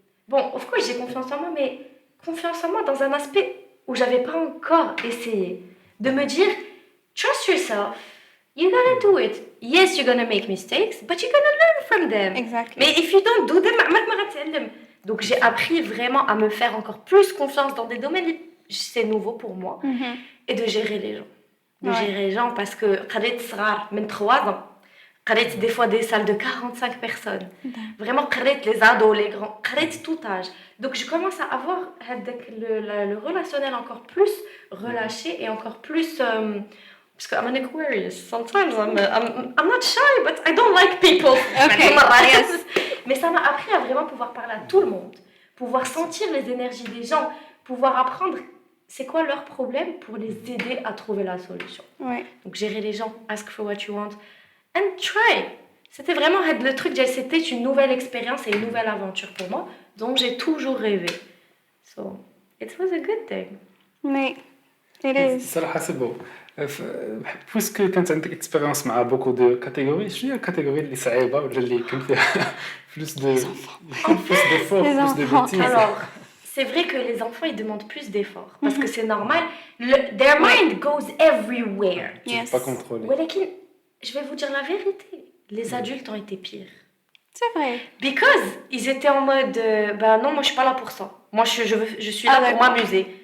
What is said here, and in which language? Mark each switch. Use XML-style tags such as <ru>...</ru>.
<fr>Bon,</fr> <en>of course,</en> <fr>j'ai confiance en moi, mais confiance en moi dans un aspect où j'avais pas encore essayé. De me dire,</fr> <en>trust yourself. You gotta do it. Yes, you're gonna make mistakes, but you're gonna learn from them. Exactly.</en> <fr>Mais</fr> <en>if you don't do them,</en> <fr>donc j'ai appris vraiment à me faire encore plus confiance dans des domaines, c'est nouveau pour moi, et de gérer les gens. Gérer les gens parce que</fr> <ar>قريت صغار من</ar> <fr>3 ans.</fr> <ar>قريت</ar> <fr>des fois des salles de 45 personnes. Vraiment</fr> <ar>قريت</ar> <fr>les ados, les grands, قريت tout âge. Donc je commence à avoir le relationnel encore plus relâché et encore plus parce que</fr> <en>I'm an Aquarius. Sometimes I'm not shy, but I don't like people. Okay. Yes.</en> <fr>Mais ça m'a appris à vraiment pouvoir parler à tout le monde, pouvoir sentir les énergies des gens, pouvoir apprendre c'est quoi leur problème pour les aider à trouver la solution. Ouais. Donc gérer les gens,</fr> <en>ask for what you want, and try.</en> <fr>C'était vraiment le truc, c'était une nouvelle expérience et une nouvelle aventure pour moi, dont j'ai toujours rêvé.</fr> <en>So, it was a good thing. Mais, it is.</en> <ar>صراحة</ar> <fr>c'est beau. Puisque</fr> <ar>كانت عندك expérience مع</ar> <fr>beaucoup de catégories,</fr> <ar>شنو هي الكاتيجوري اللي صعيبة ولا اللي كان فيها</ar> <fr>plus d'efforts, plus de bêtises? Alors, c'est vrai que les enfants ils demandent plus d'efforts parce que c'est normal.</fr> <en>Their mind goes everywhere.</en> <fr>Tu peux pas contrôler.</fr> <ar>ولكن,</ar> <fr>je vais vous dire la vérité, les adultes ont été pires. C'est vrai.</fr> <en>Because</en> <fr>ils étaient en mode, ben non, moi je suis pas là pour ça. Moi je suis là pour m'amuser.</fr>